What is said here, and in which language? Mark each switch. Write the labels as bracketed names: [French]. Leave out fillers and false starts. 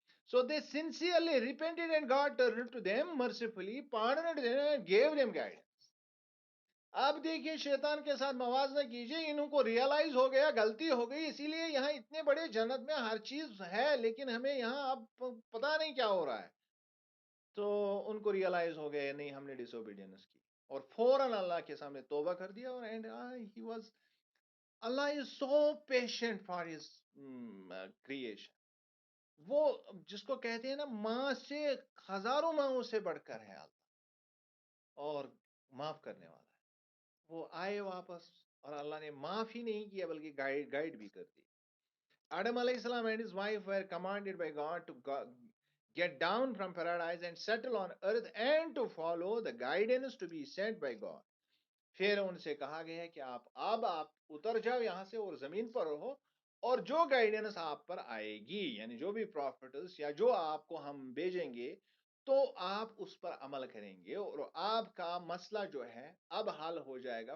[English] So they sincerely repented and God turned to them mercifully, pardoned them and gave them guidance. [Urdu] اب دیکھیے شیطان کے ساتھ موازنہ کیجئے، انہوں کو ریئلائز ہو گیا غلطی ہو گئی، اسی لیے یہاں اتنے بڑے جنت میں ہر چیز ہے، لیکن ہمیں یہاں اب پتا نہیں کیا ہو رہا ہے. تو ان کو ریئلائز ہو گیا نہیں ہم نے ڈس اوبیڈینس کی، اور فوراً اللہ کے سامنے توبہ کر دیا. [English] اور Allah is so patient for his creation. [Urdu] وہ جس کو کہتے ہیں نا ماں سے ہزاروں ماؤں سے بڑھ کر ہے اللہ، اور معاف کرنے والا ہے. وہ آئے واپس، اور اللہ نے معاف ہی نہیں کیا بلکہ گائیڈ بھی کر دی. [English] Adam alayhi salam and his wife were commanded by God to get down from paradise and settle on earth and to follow the guidance to be sent by God. [Urdu] پھر ان سے کہا گیا ہے کہ آپ اتر جاؤ یہاں سے اور زمین پر رہو، اور جو گائیڈنس آپ پر آئے گی، یعنی جو بھی پروفیٹس یا جو آپ کو ہم بھیجیں گے، تو آپ اس پر عمل کریں گے، اور آپ کا مسئلہ جو ہے اب حل ہو جائے گا.